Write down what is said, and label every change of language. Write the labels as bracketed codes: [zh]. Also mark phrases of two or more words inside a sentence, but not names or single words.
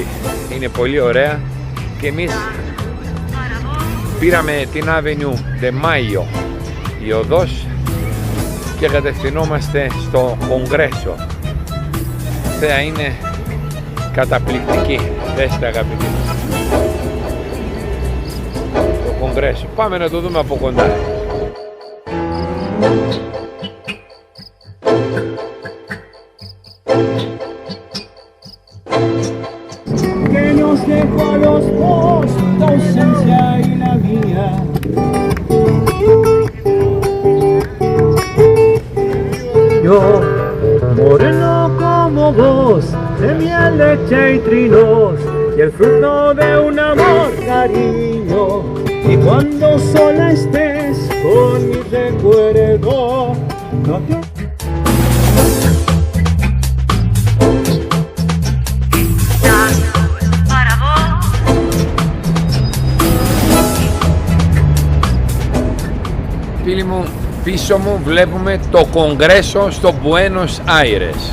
[el] Είναι πολύ ωραία και εμείς πήραμε την Avenue de Mayo, η οδός, και κατευθυνόμαστε στο Κογκρέσο. Θέα είναι καταπληκτική. Δέστε αγαπητοί μου. Το Κογκρέσο. Πάμε να το δούμε από κοντά. [es] Que nos dejó a los dos tu ausencia y la mía. Yo, moreno como vos, de miel, leche y trinos, y el fruto de un amor, cariño. Y cuando sola estés con mi recuerdo, no te... [el] Φίλοι μου, πίσω μου βλέπουμε το Κογκρέσο στο Buenos Aires.